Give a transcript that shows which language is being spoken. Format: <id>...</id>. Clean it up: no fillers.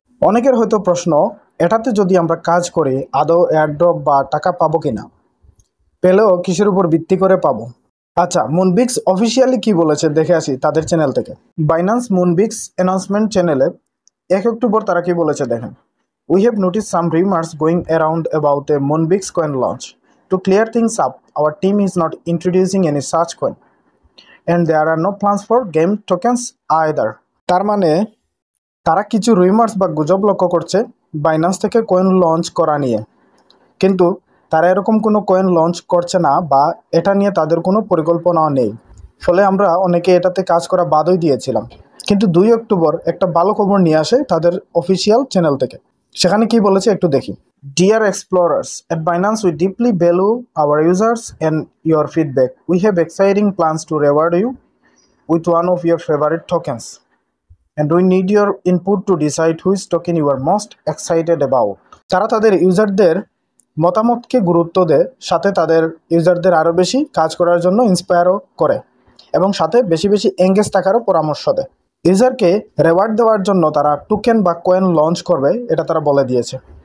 <bn>অনেকের হয়তো প্রশ্ন, এটাতে যদি আমরা কাজ করি আদৌ এয়ারড্রপ বা টাকা পাবো কিনা, পেলেও কিসের উপর ভিত্তি করে পাবো। আচ্ছা, মুনবিক্স অফিসিয়ালি কি বলেছে দেখে আসি তাদের চ্যানেল থেকে। বাইন্যান্স মুনবিক্স অ্যানাউন্সমেন্ট চ্যানেলে 1 অক্টোবর তারা কি বলেছে দেখেন।</bn> <en>We have noticed some rumors going around about a Moonbix coin launch. To clear things up, our team is not introducing any such coin. And there are no plans for game tokens either.</en> <bn>তার মানে তারা কিছু রুইমার্স বা গুজব লক্ষ্য করছে Binance থেকে coin launch করা নিয়ে, কিন্তু তারা এরকম কোনো কয়েন লঞ্চ করছে না বা এটা নিয়ে তাদের কোনো পরিকল্পনাও নেই। ফলে আমরা অনেকে এটাতে কাজ করা বাদই দিয়েছিলাম। কিন্তু 2 অক্টোবর একটা ভালো খবর নিয়ে আসে তাদের অফিসিয়াল চ্যানেল থেকে। সেখানে কি বলেছে একটু দেখি।</bn> <en>Dear explorers, at Binance we deeply value our users and your feedback. We have exciting plans to reward you with one of your favorite tokens. And we need your input to decide which token you are most excited about.</en> <bn>তারা তাদের ইউজারদের মতামতকে গুরুত্ব দেয়, সাথে তাদের ইউজারদের আরও বেশি কাজ করার জন্য ইন্সপায়ারও করে এবং সাথে বেশি বেশি এঙ্গেজ থাকারও পরামর্শ দেয়। ইউজারকে রেওয়ার্ড দেওয়ার জন্য তারা টোকেন বা কয়েন লঞ্চ করবে, এটা তারা বলে দিয়েছে।</bn>